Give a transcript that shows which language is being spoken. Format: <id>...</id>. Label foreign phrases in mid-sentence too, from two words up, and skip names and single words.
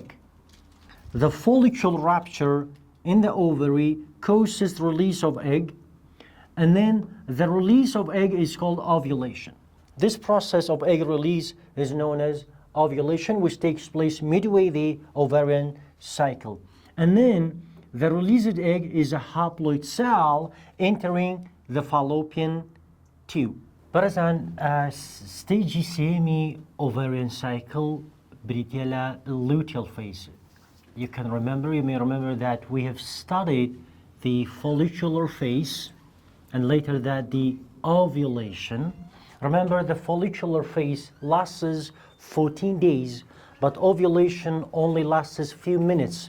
<en>The follicle rupture in the ovary causes release of egg, and then the release of egg is called ovulation. This process of egg release is known as ovulation, which takes place midway the ovarian cycle. And then the released egg is a haploid cell entering the fallopian tube.</en> <ckb>بەڕێزان ستێجی سێمی</ckb> <en>ovarian cycle</en> <ckb>بریتە</ckb> <en>luteal phase. You may remember that we have studied the follicular phase and later that the ovulation. Remember, the follicular phase lasts 14 days, but ovulation only lasts a few minutes.</en>